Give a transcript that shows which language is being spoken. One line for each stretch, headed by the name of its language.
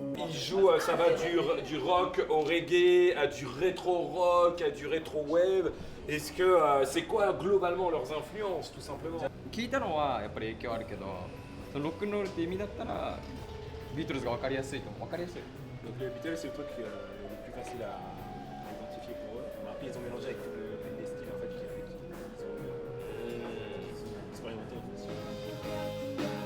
French: Il joue, ça va du rock au reggae, à du rétro rock, à du rétro wave. Est-ce que c'est quoi globalement leurs influences, tout simplement?
Japanese: 聞いたのはやっぱり影響あるけど、そのロックンロールって意味だったらビートルズが分かりやすいと思う。分かりやすい。
French: Donc les Beatles, c'est le truc le plus facile à identifier pour eux. Après, ils ont mélangé avec les styles en fait, ils ont expérimenté en fait.